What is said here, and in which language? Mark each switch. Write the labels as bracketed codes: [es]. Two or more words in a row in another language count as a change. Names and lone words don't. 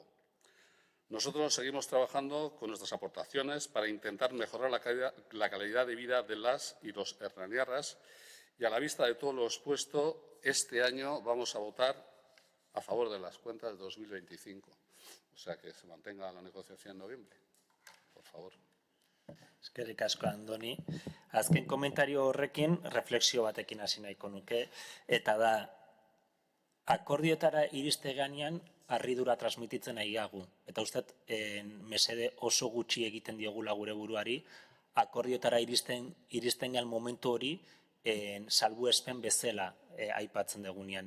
[es] Nosotros seguimos trabajando con nuestras aportaciones para intentar mejorar la calidad de vida de las y los hernaniarras, y a la vista de todo lo expuesto, este año vamos a votar a favor de las cuentas de 2025. O sea, que se mantenga la negociación en noviembre, por favor. [eu] Eskerrik asko, Andoni. Azken komentario horrekin, refleksio batekin hasi nahiko nuke, eta da, akordiotara iriste ganean, harridura transmititzen nahiagu. Eta usteat, mesede oso gutxi egiten diogula gure buruari, akordiotara iristen gan momentu hori, salbuespen bezala aipatzen degunean.